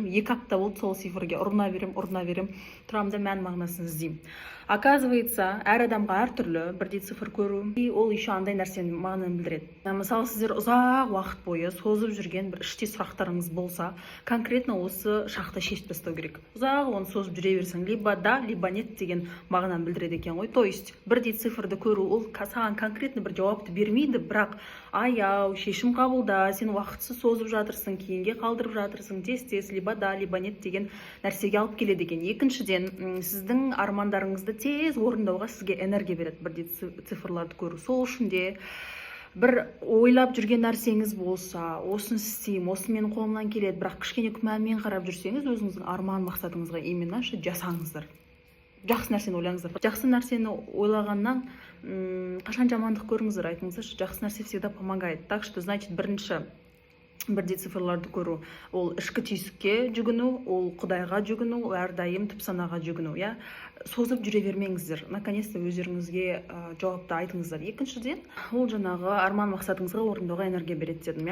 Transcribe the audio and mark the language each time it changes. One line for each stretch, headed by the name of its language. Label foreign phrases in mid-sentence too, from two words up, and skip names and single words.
Kazakh: 2 апта болды сол цифрге ұрына берем, тұрамын да мән мағынасын іздеймін. Оказывается, әр адамға әртүрлі бірдей цифр көру, и ол еще андай нәрсенің мағынаны білдіреді. Мысалы, сіздер ұзақ уақыт бойы созып жүрген бір іште сұрақтарыңыз болса, конкретно осы шақты шешіп тастау керек. Ұзақ оны созып жүре берсең,
Russian: либо да, либо нет
Kazakh: деген мағынаны білдіреді екен ғой. То есть, бірдей цифрды көру, ол саған конкретно бір жауапты бермейді, бірақ аяу, шешім қабылда, сен уақытсыз созып жатырсың, кейінге қалдырып жатырсың, тез,
Russian: либо да, либо нет
Kazakh: деген нәрсеге алып келеді екен. Екіншіден, сіздің армандарыңызды тез орындауға сізге энергия береді бірдей цифрларды көру. Сол үшін де бір ойлап жүрген нәрсеңіз болса, осыны істеймін, осы менің қолымнан келеді, бірақ кішкене күмәнмен қарап жүрсеңіз, өзіңіздің арман мақсатыңызға именно жасаңыздар. Жақсы нәрсені ойлаңыздар. Жақсы нәрсені ойлағаннан қашан жамандық көріңіздер, айтыңыздаршы. Жақсы нәрсе
Russian: всегда помогает. Так что, значит,
Kazakh: бірінші бірдей цифрларды көру, ол ішкі түйсікке жүгіну, ол Құдайға жүгіну, әрдайым түп санаға жүгіну, я. Созып жүре бермеңіздер. Наконец-то өздеріңізге жауапты айтыңыздар. Екіншіден, ол жаңағы арман мақсатыңызға орындауға энергия береді дедім, я.